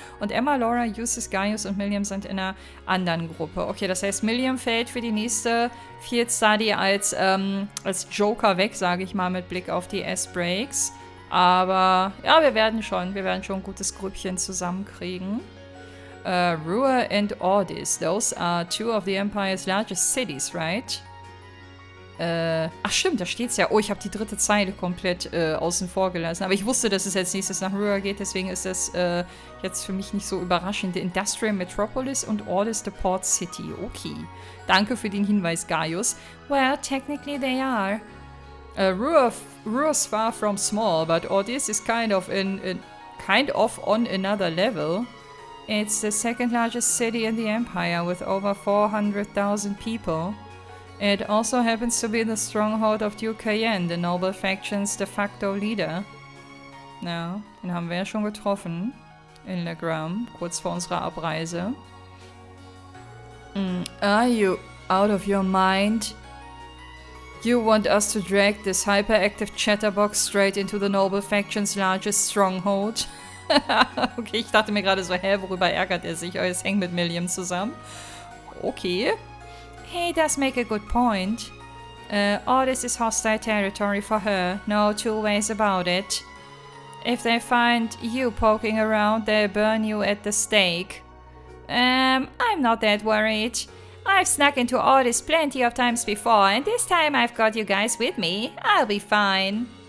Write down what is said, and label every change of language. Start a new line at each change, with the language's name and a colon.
German: Und Emma, Laura, Eustace, Gaius und Milliam sind in einer anderen Gruppe. Okay, das heißt, Milliam fällt für die nächste Field Study als Joker weg, sage ich mal, mit Blick auf die S-Breaks. Aber ja, wir werden schon ein gutes Grüppchen zusammenkriegen.
English: Ruhr and Ordis, those are 2 of the Empire's largest cities, right?
German: Ach stimmt, da steht's ja. Oh, ich habe die 3. Zeile komplett außen vor gelassen. Aber ich wusste, dass es als nächstes nach Ruhr geht, deswegen ist das jetzt für mich nicht so überraschend.
English: The Industrial Metropolis und Ordis the Port City. Okay.
German: Danke für den Hinweis, Gaius.
English: Well, technically they are. Ruhr's far from small, but Ordis is kind of on another level. It's the 2nd largest city in the Empire with over 400,000 people. It also happens to be the stronghold of Duke Cayenne, the noble faction's de facto leader.
German: Ja, den haben wir ja schon getroffen in Legram, kurz vor unserer Abreise.
English: Are you out of your mind? You want us to drag this hyperactive chatterbox straight into the noble faction's largest stronghold?
German: Okay, ich dachte mir gerade so, worüber ärgert er sich? Es hängt mit Milliam zusammen. Okay.
English: He does make a good point. All this is hostile territory for her. No 2 ways about it. If they find you poking around, they'll burn you at the stake. I'm not that worried. I've snuck into all this plenty of times before, and this time I've got you guys with me. I'll be fine.